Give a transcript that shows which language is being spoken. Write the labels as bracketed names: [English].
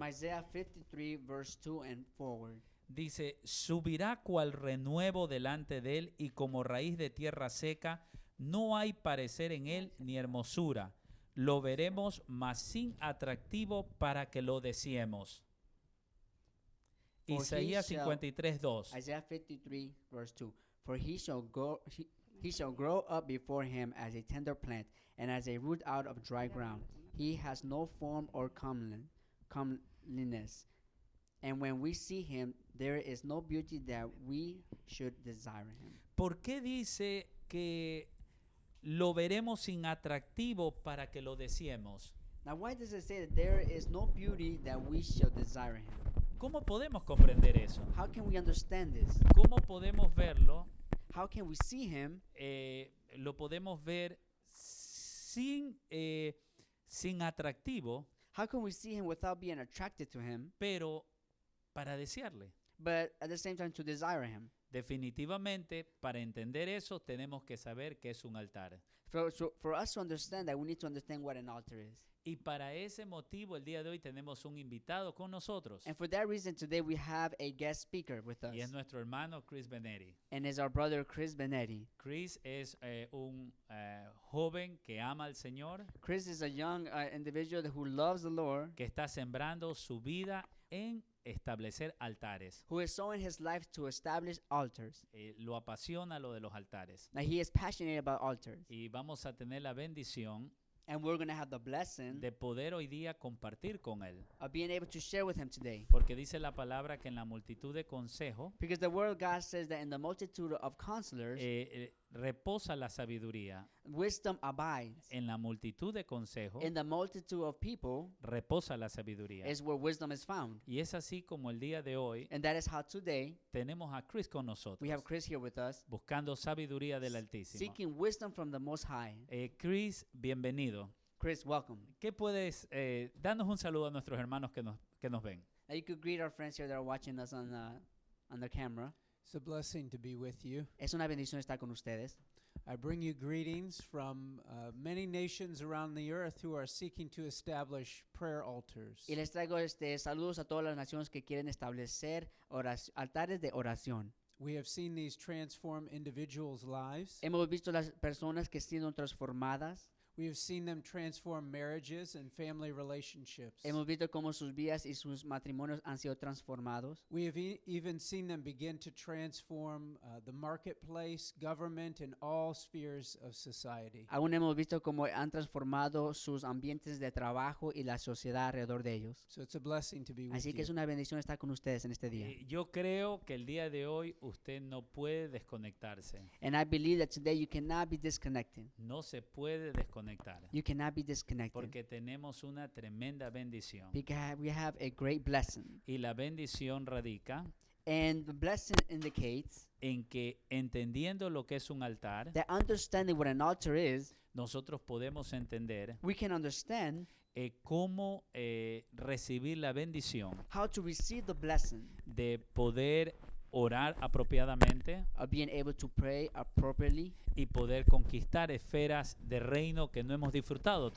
[English] From Isaiah 53, verse 2 and forward. [Spanish] Dice, subirá cual renuevo delante de él y como raíz de tierra seca, no hay parecer en él ni hermosura. Lo veremos, mas sin atractivo para que lo deseemos. [English] For he [Spanish] Isaías [English] shall- [Spanish] 53, 2. [English] Isaiah 53, verse 2. For he shall grow up before him as a tender plant, and as a root out of dry ground. He has no form or comeliness. And when we see him, there is no beauty that we should desire him. [Spanish] ¿Por qué dice que lo veremos sin atractivo para que lo deseemos? [English] Now, why does it say that there is no beauty that we shall desire him? [Spanish] ¿Cómo podemos comprender eso? [English] How can we understand this? [Spanish] ¿Cómo podemos verlo? [English] How can we see him? [Spanish] Lo podemos ver sin atractivo, [English] How can we see him without being attracted to him, [Spanish] pero para desearle. [English] but at the same time to desire him? [Spanish] Definitivamente, para entender eso, tenemos que saber qué es un altar. [English] For us to understand that, we need to understand what an altar is. [Spanish] Y para ese motivo, el día de hoy tenemos un invitado con nosotros. [English] And for that reason, today we have a guest speaker with us. [Spanish] Y es nuestro hermano Chris Benetti. [English] And it's our brother Chris Benetti. [Spanish] Chris es un joven que ama al Señor, [English] Chris is a young individual who loves the Lord, [Spanish] que está sembrando su vida en establecer altares. [English] who is sowing his life to establish altars. [Spanish] Lo apasiona lo de los altares. [English] Now, he is passionate about altars. [Spanish] Y vamos a tener la bendición [English] And we're going to have the blessing [Spanish] de poder hoy día compartir con él. [English] of being able to share with him today. [Spanish] Porque dice la palabra que en la multitud de consejos [English] Because the word of God says that in the multitude of counselors, [Spanish] reposa la sabiduría. [English] wisdom abides. [Spanish] En la multitud de consejos [English] In the multitude of people [Spanish] reposa la sabiduría. [English] is where wisdom is found. [Spanish] Y es así como el día de hoy [English] And that is how today [Spanish] tenemos a Chris con nosotros, [English] we have Chris here with us, [Spanish] buscando sabiduría del Altísimo. [English] seeking wisdom from the Most High. [Spanish] Chris, bienvenido. [English] Chris, welcome. [Spanish] ¿Qué puedes, danos un saludo a nuestros hermanos que nos ven? [English] Now you could greet our friends here that are watching us on the camera. It's a blessing to be with you. [Spanish] Es una bendición estar con ustedes. [English] I bring you greetings from many nations around the earth who are seeking to establish prayer altars. [Spanish] Y les traigo saludos a todas las naciones que quieren establecer altares de oración. [English] We have seen these transform individuals' lives. [Spanish] Hemos visto las personas que siendo transformadas. [English] We have seen them transform marriages and family relationships. [Spanish] Hemos visto cómo sus vidas y sus matrimonios han sido transformados. [English] We have even seen them begin to transform the marketplace, government, and all spheres of society. [Spanish] Aún hemos visto cómo han transformado sus ambientes de trabajo y la sociedad alrededor de ellos. [English] So it's a blessing to be with [Spanish] Así que [English] you. [Spanish] es una bendición estar con ustedes en este día. Yo creo que el día de hoy usted no puede desconectarse. [English] And I believe that today you cannot be disconnected. [Spanish] No se puede desconectar desconectar. [English] You cannot be disconnected. [Spanish] Porque tenemos una tremenda bendición. [English] Because we have a great blessing. [Spanish] Y la bendición radica [English] And the blessing indicates [Spanish] en que entendiendo lo que es un altar, [English] that understanding what an altar is, [Spanish] nosotros podemos entender [English] we can understand [Spanish] cómo recibir la bendición [English] how to receive the blessing [Spanish] de poder orar apropiadamente [English] of being able to pray appropriately [Spanish] y poder conquistar esferas de reino que no hemos disfrutado